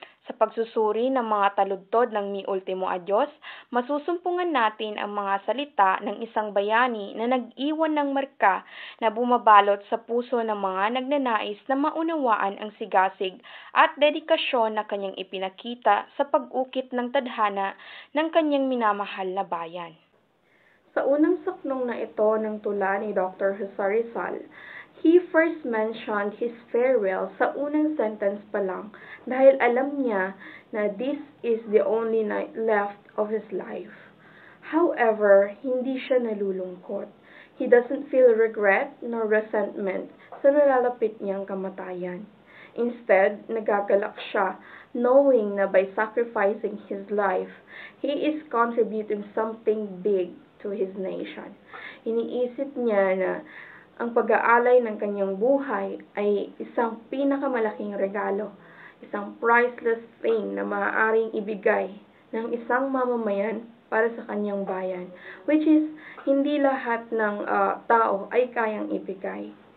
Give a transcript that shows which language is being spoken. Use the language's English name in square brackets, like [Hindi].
[Filipino] Sa pagsusuri ng mga taludtod ng Mi Ultimo Adios, masusumpungan natin ang mga salita ng isang bayani na nag-iwan ng marka na bumabalot sa puso ng mga nagnanais na maunawaan ang sigasig at dedikasyon na kanyang ipinakita sa pag-ukit ng tadhana ng kanyang minamahal na bayan. Sa unang saknong na ito ng tula ni Dr. [English] Jose Rizal, he first mentioned his farewell [Filipino] sa unang [English] sentence [Filipino] pa lang dahil alam niya na [English] this is the only night left of his life. [Filipino] However, hindi siya nalulungkot. [English] He doesn't feel regret nor resentment [Filipino] sa nalalapit niyang kamatayan. [English] Instead, [Filipino] nagagalak siya [English] knowing na by sacrificing his life, he is contributing something big to his nation. [Filipino] Iniisip niya na ang pag-aalay ng kanyang buhay ay isang pinakamalaking regalo, isang [English] priceless thing [Filipino] na maaaring ibigay ng isang mamamayan para sa kanyang bayan, [English] which is [Filipino] hindi lahat ng tao ay kayang ibigay.